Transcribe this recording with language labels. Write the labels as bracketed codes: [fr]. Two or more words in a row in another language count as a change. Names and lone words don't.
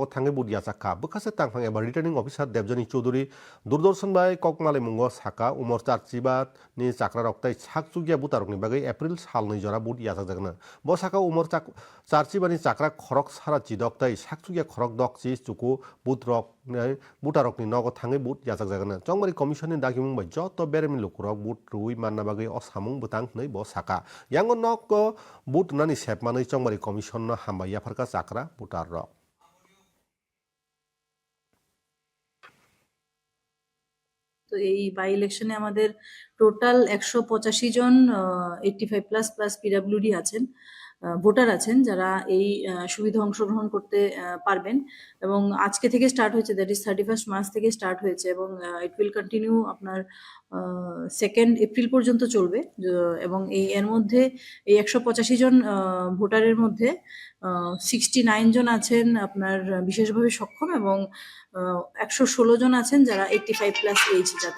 [trp] थाङै बुट याचाखा बखासे तांफां एबा रिटार्निं अफिसार देबजनी चौधुरी दूरदर्शन बाय ककमाले मुंग साका उमर चार्चिबात नि चाक्रा रक्तै साकसुगिया बुतारकनि बागै एप्रिल साल नै जरा बुट याचाकजागनो ब साका उमर चार्चिबानि चाक्रा खरक सारा चिदक्तै साकसुगिया खरक दक चि चुकु बुट रक बुटारकनि नग थाङै बुट याचाकजागनो चंबारि कमिसननि दागिमुं बाय जत बेरेमिन लुकुरक बुट रुई मानना बागै असामुं बुतां नै ब साका यांग नक बुट नानि सेपमानै चंबारि कमिसन हामबाय याफारका चाक्रा बुटार रक [bn] তো এই বাই ইলেকশনে আমাদের টোটাল 185 জন 85+ প্লাস পিডব্লিউডি আছেন, ভোটার আছেন যারা এই সুবিধা অংশগ্রহণ করতে পারবেন এবং আজকে থেকে স্টার্ট হয়েছে, [en] that is [bn] 31 মার্চ থেকে স্টার্ট হয়েছে এবং [en] it will continue [bn] আপনার 2 এপ্রিল পর্যন্ত চলবে এবং এর মধ্যে এই 185 জন ভোটারের মধ্যে 69 জন আছেন আপনার বিশেষভাবে সক্ষম এবং 116 জন আছেন যারা 85+ এজ যাদের।